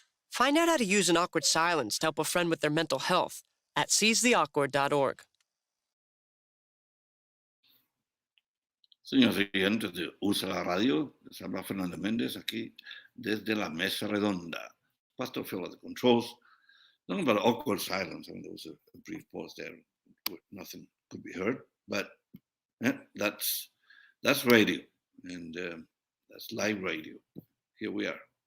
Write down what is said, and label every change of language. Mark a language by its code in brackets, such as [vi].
[en] Find out how to use an awkward silence to help a friend with their mental health at seizetheawkward.org. [es] Señores oyentes de USA la Radio, les habla Fernando Méndez aquí desde la mesa redonda. [en] Pastor Phil at the controls. Talking about awkward silence. I mean, there was a brief pause there where nothing could be heard, but that's radio, and that's live radio. Here we are.